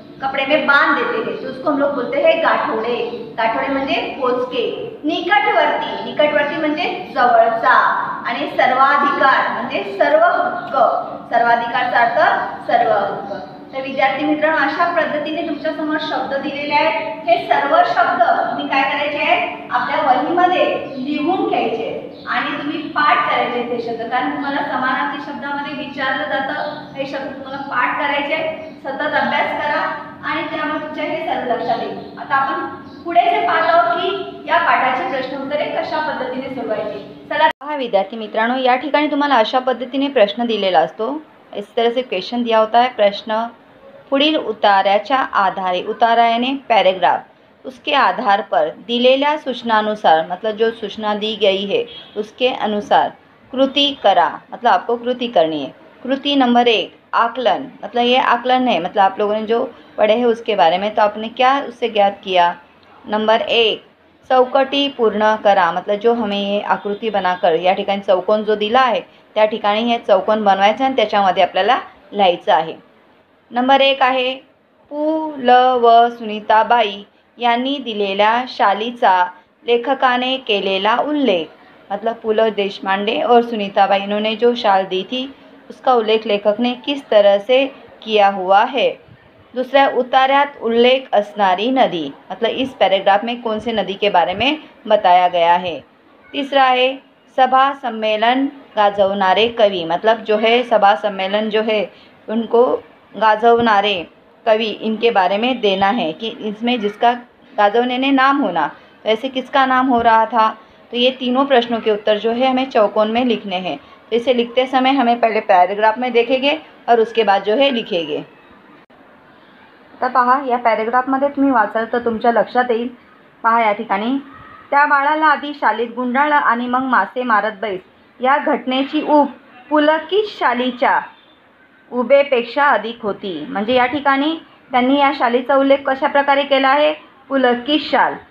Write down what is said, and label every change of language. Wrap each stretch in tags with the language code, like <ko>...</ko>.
<hi>कपड़े में बांध देते हैं तो उसको हम लोग बोलते हैं गाठोडे।</hi> <mr>गाठोडे म्हणजे पोचके। निकटवर्ती, निकटवर्ती म्हणजे जवळचा। आणि सर्वाधिकार म्हणजे सर्व हक्क, सर्वाधिकारचा अर्थ सर्व हक्क। तर विद्यार्थी मित्रांनो, अशा पद्धतीने तुमच्या समोर शब्द दिलेले आहेत। हे सर्व शब्द तुम्ही काय करायचे आहेत, आपल्या वहीमध्ये लिहून घ्यायचे आणि तुम्ही पाठ करायचे ते शब्द, कारण तुम्हाला समानार्थी शब्दामध्ये विचारलं जातं। हे शब्द तुम्हाला पाठ करायचे, सतत अभ्यास करा आणि त्यामुळे तुमच्या हे सर्व लक्षात येईल। आता आपण पुढे जे पाहत आहोत की या पाठाची प्रश्न उत्तरे कशा पद्धतीने सोडवायची। चला पहा विद्यार्थी मित्रांनो, या ठिकाणी तुम्हाला अशा पद्धतीने प्रश्न दिलेला असतो।</mr> <hi>इस तरह से क्वेश्चन दिया होता है।</hi> <mr>प्रश्न पुढील उतार्याच्या आधारे,</mr> <hi>उतारा यानी पैराग्राफ, उसके आधार पर</hi> <mr>दिलेल्या सूचनानुसार,</mr> <hi>मतलब जो सूचना दी गई है उसके अनुसार कृति करा, मतलब आपको कृति करनी है। कृति नंबर 1 आकलन, मतलब ये आकलन है, मतलब आप लोगों ने जो पढ़े हैं उसके बारे में, तो आपने क्या उससे ज्ञात किया।</hi> <mr>नंबर 1 चौकटी पूर्ण करा,</mr> <hi>मतलब जो हमें ये आकृती बनाकर</hi> <mr>या ठिकाणी चौकोन जो दिला आहे त्या ठिकाणी हे चौकोन बनवायचं आणि त्याच्यामध्ये आपल्याला लिहायचं आहे। नंबर 1 आहे पु ल व सुनीताबाई यांनी दिलेल्या शालीचा लेखकाने केलेला उल्लेख,</mr> <hi>मतलब पु ल देशपांडे और सुनीताबाई इन्होंने जो शाल दी थी उसका उल्लेख लेखक ने किस तरह से किया हुआ है। दूसरा,</hi> <mr>उतार्यात उल्लेख असणारी नदी,</mr> <hi>मतलब इस पैराग्राफ में कौन से नदी के बारे में बताया गया है। तीसरा है</hi> <mr>सभा सम्मेलन गाजवणारे कवि,</mr> <hi>मतलब जो है सभा सम्मेलन जो है उनको गाजवणारे कवि, इनके बारे में देना है कि इसमें जिसका गाजवने ने नाम होना, तो ऐसे किसका नाम हो रहा था। तो ये तीनों प्रश्नों के उत्तर जो है हमें चौकोन में लिखने हैं। तो इसे लिखते समय हमें पहले पैराग्राफ में देखेंगे और उसके बाद जो है लिखेंगे।</hi> <mr>तर पहा, या पॅरेग्राफमध्ये तुम्ही वाचाल तर तुमच्या लक्षात येईल। पहा या ठिकाणी, त्या बाळाला आधी शालीत गुंडाळलं आणि मग मासे मारत बैस, या घटनेची ऊब पुलकित शालीच्या उभेपेक्षा अधिक होती। म्हणजे या ठिकाणी त्यांनी या शालीचा उल्लेख कशा प्रकारे केला आहे, पुलकित शाल।</mr>